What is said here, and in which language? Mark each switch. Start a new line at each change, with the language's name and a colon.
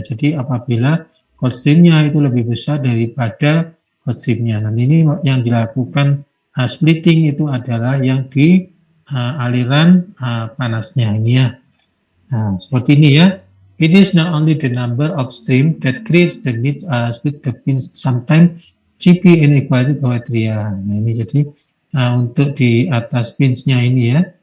Indonesian: Jadi apabila hot streamnya itu lebih besar daripada hot streamnya. Nah ini yang dilakukan splitting itu adalah yang di aliran panasnya ini ya. Nah seperti ini ya.
English: It is not only the number of stream that creates the need split the pins. Sometimes CP inequality criteria.
Indonesian: Nah ini jadi untuk di atas pinsnya ini ya.